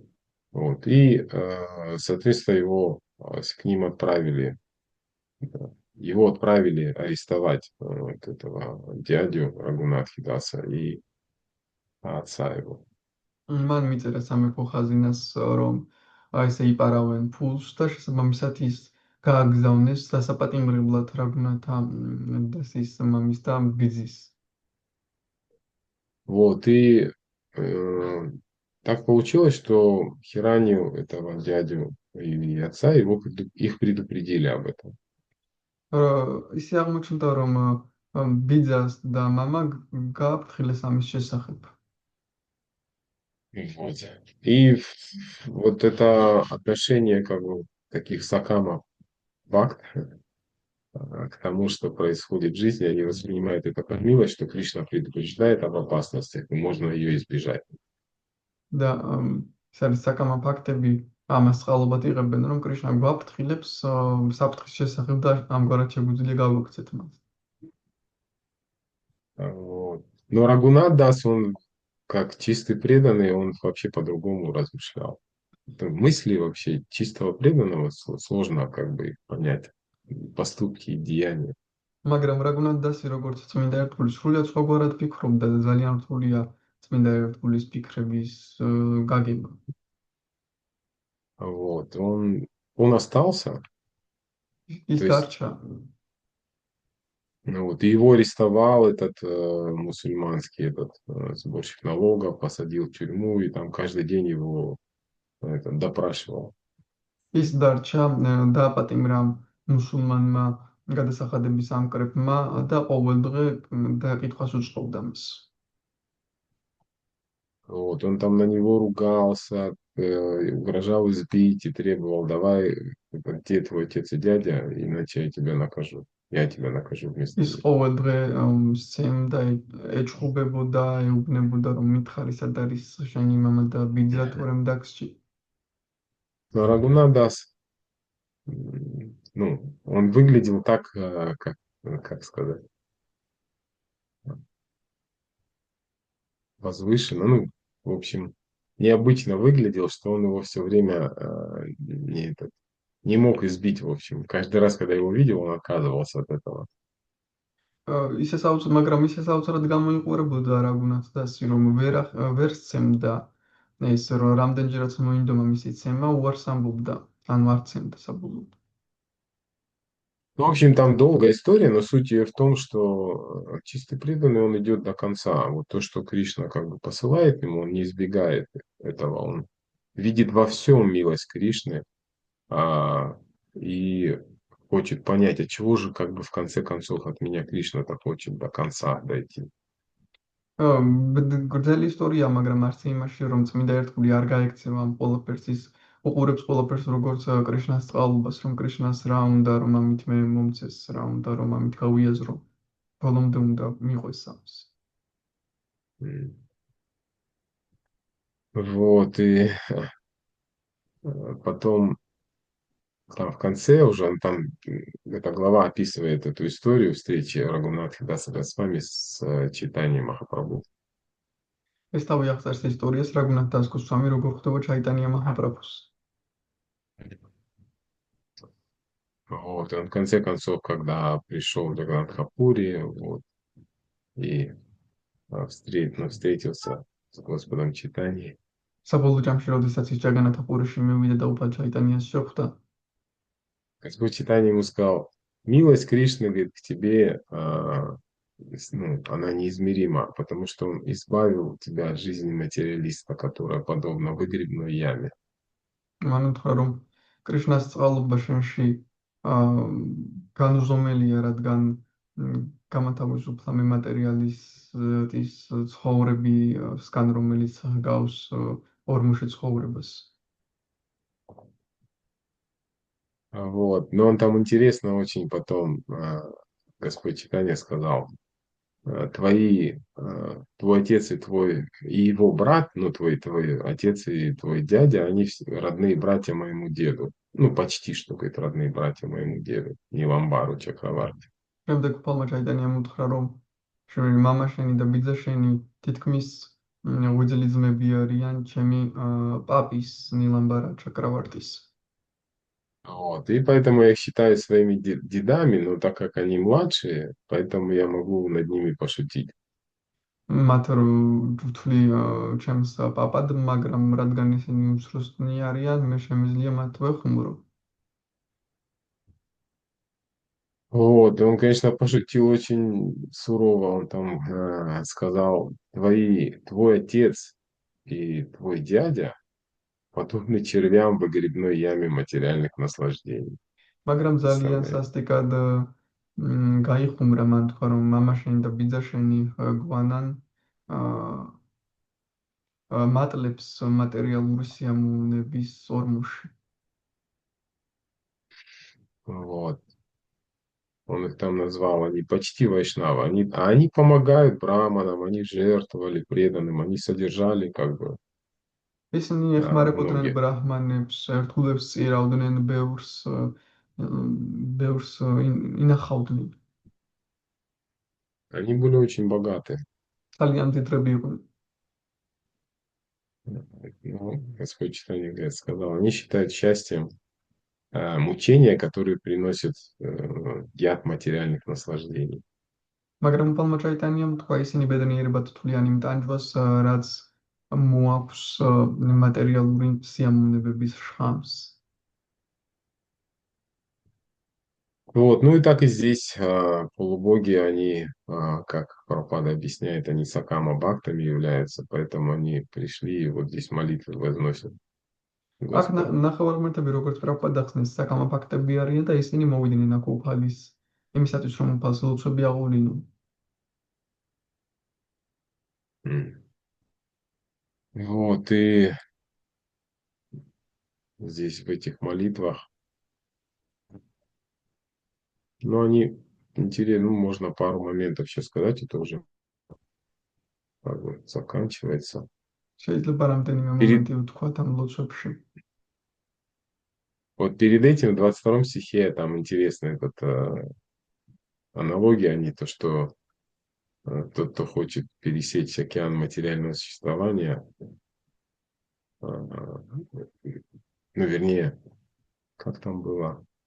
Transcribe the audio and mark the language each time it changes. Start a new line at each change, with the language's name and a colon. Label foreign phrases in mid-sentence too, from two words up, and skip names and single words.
Russian: Вот, и, соответственно, к ним отправили, его отправили арестовать вот этого дядю Рагунат Хидаса и отца его.
Georgian: მან მიწერა სამეფო ხაზინას რომ ესე იპარავენ ფულს და შესაბამისად ის გააგზავნეს დასაპატიმრებლად რაგუნათა დასის მამის და ბიძის.
Russian: Вот, и так получилось, что Хиранию, этого дядю и отца, их предупредили об этом.
Georgian: ისე აღმოჩნდა რომ ბიძას და მამა გააფრთხილეს ამის შესახებ.
Russian: Вот. И вот это отношение как бы таких сакамов бхакт к тому, что происходит в жизни, они воспринимают это как милость, что Кришна предупреждает об опасностях, и можно ее избежать.
Georgian: და ეს არის საკამა ფაქტები ამას წყალობად იღებენ რომ კრიშნა გვაფრთხილებს საფრთხის შესახებ და ამგვარად შეგვიძლია გავიქცეთ მას.
Russian: Вот. Но Рагунат Дас, он как чистый преданный, он вообще по-другому размышлял. Это мысли вообще чистого преданного сложно как бы их понять. Поступки и деяния.
Georgian: მაგრამ რაგუნათ დასი როგორც წმინდა ერთგულის სრულიად სხვაგვარად ფიქრობდა და ძალიან რთულია წმინდა ერთგულის ფიქრების გაგება.
Russian: Вот. Он остался.
Georgian: ის დარჩა.
Russian: Вот. И его арестовал этот мусульманский сборщик налогов, посадил в тюрьму, и там каждый день его допрашивал.
Georgian: ის დარჩა დააპატიმრა მუსულმანმა გადასახადების ამკრებმა და ყოველ დღე დაკითხვას უწყობდა მას.
Russian: Вот. Он там на него ругался, угрожал избить и требовал: давай, где твой отец и дядя, иначе я тебя накажу. Я тебя накажу вместо
Georgian: ის
Russian: них.
Georgian: ყოველ დღე სცემდა, ეჭხუბებოდა, ეუბნებოდა რომ მითხარი სად არის შენი მამა და ბიძა თორემ დაგსჭი.
Russian: Но Рагунат Дас, ну, он выглядел так, как сказать, возвышенно, ну, в общем, необычно выглядел, что он его все время не мог избить, в общем. Каждый раз, когда его видел, он отказывался от этого.
Georgian: მაგრამ ისე საოცრად გამოიყურებოდა რაგუნათ დასი რომ ვერ სცემდა ეს რომ რამდენჯერაც მოინდომა მისი ცემა უარს ამბობდა ან არ ცემდა საბოლოოდ.
Russian: Ну, в общем, там долгая история, но суть ее в том, что чистый преданный, он идет до конца. Вот то, что Кришна как бы посылает ему, он не избегает этого. Он видит во всем милость Кришны и хочет понять, от чего же как бы в конце концов от меня Кришна-то хочет до конца дойти.
Georgian: გრძელი ისტორია, მაგრამ არც იმაში რომ წმინდა ერთგული არ გაექცევა ამ ყველაფერს, ის უყურებს ყველაფერს როგორც კრიშნას წყალობას, რომ კრიშნას რა უნდა, რომ ამით მე მომცეს, რა უნდა, რომ ამით გავიაზრო. ბოლომდე უნდა მიყვეს ამას.
Russian: Вот, и потом там в конце уже, эта глава описывает эту историю встречи Рагунатха Даса Госвами с Чайтаньей Махапрабху.
Georgian: ეს თავი აღწერს ისტორიას, რაგუნათ დასკოს სამი როგორ ხვდება ჩაიტანია მაჰაპრაბჰუს.
Russian: Вот, он в конце концов, когда пришел до Гандхапури, вот, и встретился с Господом Чайтаньей,
Georgian: საბოლოო ჯამში, როდესაც ის ჯაგანათა პურიში მივიდა და უფალ ჩაიტანიას შეხვდა,
Russian: Господь Чайтанья ему сказал: милость Кришны, говорит, к тебе, она неизмерима, потому что он избавил тебя от жизни материалиста, которая подобна выгребной яме.
Georgian: მან უთხრა, რომ კრიშნას წყალობა შენში განუზომელია, რადგან გამოთავისუფლა მე მატერიალისტის ცხოვრებისგან, რომელიც ჰგავს ორმოში ცხოვრებას.
Russian: Вот. Но он там интересно очень потом, Господь Чайтанья сказал: твой отец и его брат, ну, твой отец и твой дядя, они родные братья моему деду. Ну, почти что, говорит, родные братья моему деду, Ниламбару Чакраварти.
Georgian: შემდეგ უფალმა ჩაიტანიამ უთხრა, რომ შენი მამა შენი და ბიძა შენი თითქმის ღვიძლი ძმები არიან ჩემი პაპის ნილამბარა ჩაკრავარტის.
Russian: Вот. И поэтому я их считаю своими дедами, но так как они младшие, поэтому я могу над ними пошутить.
Georgian: მათ ვთვლი ჩემს პაპად, მაგრამ რადგან ისინი უმცროსნი არიან, მე შემიძლია მათ ვეხმურო.
Russian: Вот, и он, конечно, пошутил очень сурово. Он там сказал: твой отец и твой дядя подобны червям в выгребной яме материальных наслаждений.
Georgian: მაგრამ ძალიან
Russian: Представляете?
Georgian: სასტიკად გაიხუმრა, მან თქვა, რომ მამა შენი და ბიძა შენი გვანან მატლებს მატერიალური სიამოვნების ორმოში.
Russian: Вот. Он их там назвал, они почти вайшнавы. Они помогают браманам, они жертвовали преданным, они содержали как бы
Georgian: ისინი ეხმარებოდნენ
Russian: многих.
Georgian: ბრაჰმანებს, ერთგულებს წირავდნენ, ბევრს ინახავდნენ.
Russian: Они были очень богаты.
Georgian: ძალიან მდიდრები იყვნენ.
Russian: Ну, Господь Чайтанья говорит, сказал: они считают счастьем мучения, которые приносят яд материальных наслаждений.
Georgian: მაგრამ უფალმა ჩაიტანიამ თქვა, ისინი ბედნიერებად თვლიან იმ ტანჯვას, რაც მოაქვს მატერიალური სიამოვნებების შხამს.
Russian: Вот, ну и так и здесь полубоги, они, как Прабхупада объясняет, они сакама бхактами являются, поэтому они пришли и вот здесь молитвы возносят
Georgian: აქ
Russian: Господу.
Georgian: ნახევარმართები, როგორც პრაბჰუპადა ხსნის, საკამა ფაქტები არიან და ისინი მოვიდნენ აქ უფალის იმისათვის, რომ უფალს ლოცვები აღუვლინონ.
Russian: Вот, и здесь в этих молитвах, ну, они интересны, ну, можно пару моментов еще сказать, это уже как бы заканчивается.
Georgian: შეიძლება რამდენიმე მომენტი ვთქვათ ამ ლოცვებში.
Russian: Вот перед этим, в 22 стихе, там интересная аналогия, они то, что тот, кто хочет пересечь океан материального существования, ну, вернее, как там было,